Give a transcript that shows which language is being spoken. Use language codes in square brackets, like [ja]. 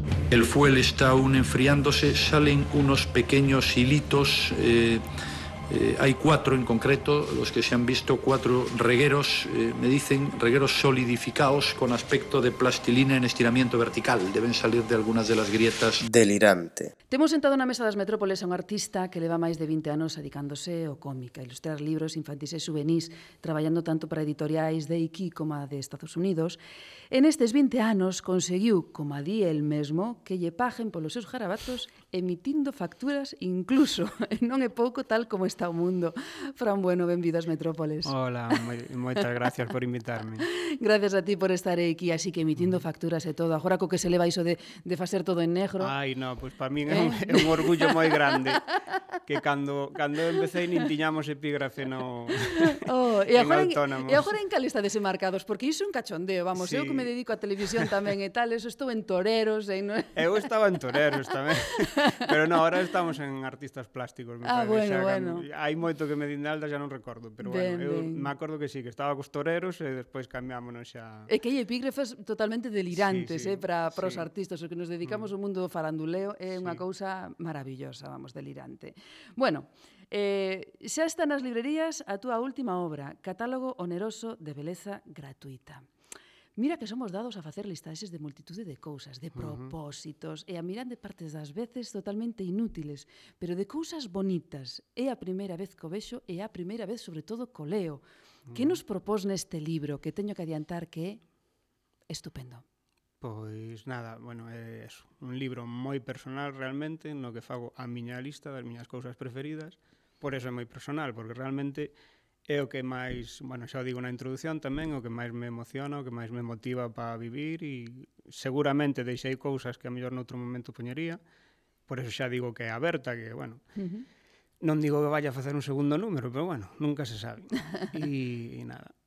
[es] El fuel está aún enfriándose, salen unos pequeños hilitos, hay cuatro en concreto, los que se han visto, cuatro regueros, me dicen, regueros solidificados con aspecto de plastilina en estiramiento vertical, deben salir de algunas de las grietas. Delirante. [gl] Temos sentado na mesa das metrópoles a un artista que leva máis de 20 anos dedicándose ao cómic, a ilustrar libros infantis e juvenís, traballando tanto para editoriais de aquí como a de Estados Unidos. En estes 20 anos conseguiu, como a di el mesmo, que lle paguen polos seus garabatos emitindo facturas incluso. Non é pouco tal como está o mundo. Fran Bueno, benvido ás metrópoles. Hola, moitas gracias por invitarme. Gracias a ti por estar aquí, así que emitindo facturas e todo. Agora co que se leva iso de facer todo en negro. Ai, no, pois [es] pues para mí [gl] é un orgullo moi grande que cando empecé nin tiñamos epígrafe no autónomos. E agora en cal estades enmarcados, porque iso é un cachondeo, vamos, sí. Eu que me dedico a televisión tamén e tal, eso estou en Toreros. Eu estaba en Toreros tamén, pero non, agora estamos en Artistas Plásticos. Ah, bueno, bueno. Hai moito que me din de alta, xa non recordo, pero bueno, me acordo que sí, que estaba cos Toreros e despois cambiámonos xa. E que hai epígrafes totalmente delirantes, sí, sí, para os artistas, os que nos dedicamos ao mundo do faranduleo, é unha cousa maravillosa, vamos, delirante. Bueno, xa está nas librerías a túa última obra, Catálogo Oneroso de Beleza Gratuita. Mira que somos dados a facer listaxes de multitude de cousas, de propósitos, e a mirande partes das veces totalmente inútiles, pero de cousas bonitas. É a primeira vez que o vexo e a primeira vez, sobre todo, que o leo. Que nos propós neste libro que teño que adiantar que é estupendo? Pois nada, bueno, é eso, un libro moi personal realmente, no que fago a miña lista das miñas cousas preferidas. Por eso é moi personal, porque realmente é o que máis, bueno, xa o digo na introducción tamén, o que máis me emociona, o que máis me motiva para vivir, e seguramente deixei cousas que a mellor noutro momento poñería, por eso xa digo que é aberta, que, bueno, non digo que vaya a facer un segundo número, pero, bueno, nunca se sabe. E nada.